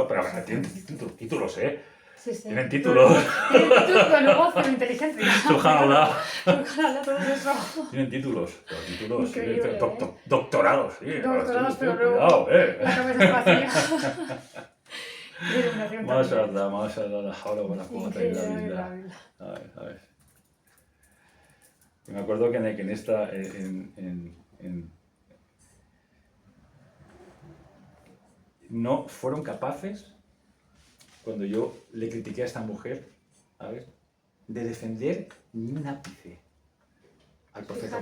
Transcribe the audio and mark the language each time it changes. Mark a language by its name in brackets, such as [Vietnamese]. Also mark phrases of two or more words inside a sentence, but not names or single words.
[Spanish] otro, pero tienen títulos, ¿eh? Sí, sí. Tienen títulos. Tienen títulos, pero luego cero inteligencia. Subhanallah. Subhanallah, todo eso. Tienen títulos, pero títulos, Increíble, ¿eh? doctorados, sí. Doctorados, sí, pero cuidado, luego la cabeza es vacía. Iluminación también. [Arabic] ما شاء الله، لا حول ولا قوة إلا [Spanish] Increíble, billah. increíble. A ver. Y me acuerdo que en esta, no fueron capaces, cuando yo le critiqué a esta mujer, a ver, de defender ni un ápice al profeta